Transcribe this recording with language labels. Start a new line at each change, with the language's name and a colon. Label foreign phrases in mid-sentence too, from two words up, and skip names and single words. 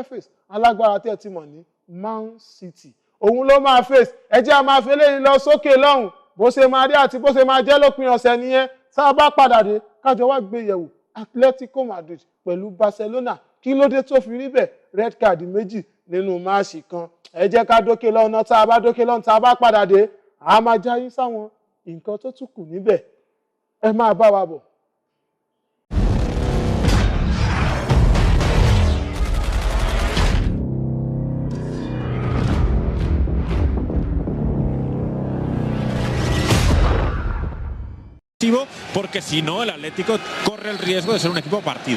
Yoruba: fèsì alágbára tẹ́ ti mọ̀ ní Man City òun ló máa fèsì ẹjẹ́ a máa fi eléyìí lọ sókè lọ́hùn bó ṣe máa rí àti bó ṣe máa jẹ́ lópin ọ̀sẹ̀ nìyẹn tá a bá padà dé kájọ wá gbé yẹ̀wò Atletico Madrid pẹ̀lú Barcelona kí ló dé tó fi rí bẹ́ẹ̀
English: red card
Yoruba: méjì nínú máàṣì kan ẹ jẹ́ ká dókè lọ́nà tá a bá dókè lọ́nà tá a bá padà dé a máa já yín sáwọn nǹkan tó tún kù níbẹ̀ ẹ máa bá wa bọ̀.
Spanish: Porque si no, el Atlético corre el riesgo de ser un equipo partido.